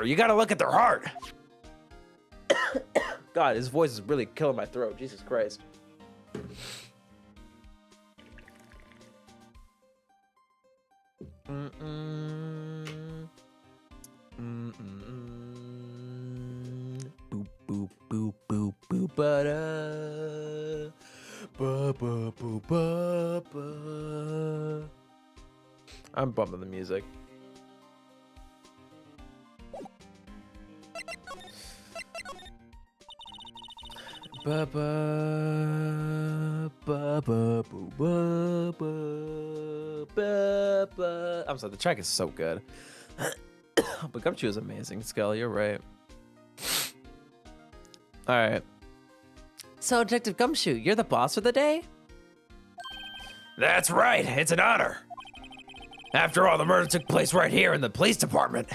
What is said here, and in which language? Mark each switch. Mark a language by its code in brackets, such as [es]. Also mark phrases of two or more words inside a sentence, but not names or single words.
[en] You gotta look at their heart. God, his voice is really killing my throat. Jesus Christ. Boop, boop, boop, boop, boop, ba-da. Ba, ba, boo, ba, ba. I'm bumping the music. Ba ba ba ba boo, ba ba ba ba. I'm sorry, the track is so good. But Gumshoe is amazing, Skull. You're right. All right. So, Detective Gumshoe, you're the boss for the day? That's right. It's an honor. After all, the murder took place right here in the police department.